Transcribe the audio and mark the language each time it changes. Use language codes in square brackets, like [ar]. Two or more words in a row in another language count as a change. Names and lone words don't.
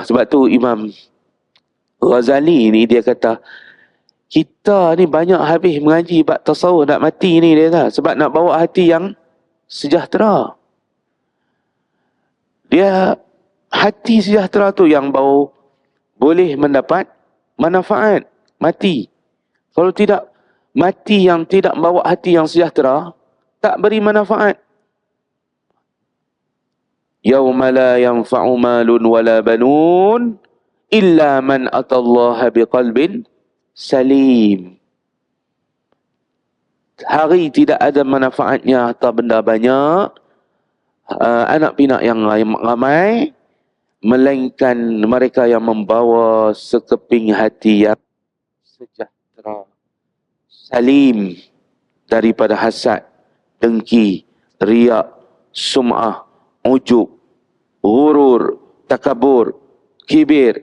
[ms] Sebab tu Imam Ghazali ni dia kata, kita ni banyak habis mengaji bab tasawuf nak mati ni, dia kata, sebab nak bawa hati yang sejahtera. Dia hati sejahtera tu yang baru boleh mendapat manfaat mati. Kalau tidak, mati yang tidak bawa hati yang sejahtera tak beri manfaat. [ar] يوم لا ينفع مال ولا بنون إلا من أتى الله بقلب سليم. [ms] Hari tidak ada manfaatnya harta benda banyak, anak pinak yang ramai, melainkan mereka yang membawa sekeping hati yang sejahtera, salim daripada hasad, dengki, riak, sum'ah, ujub, ghurur, takabur, kibir.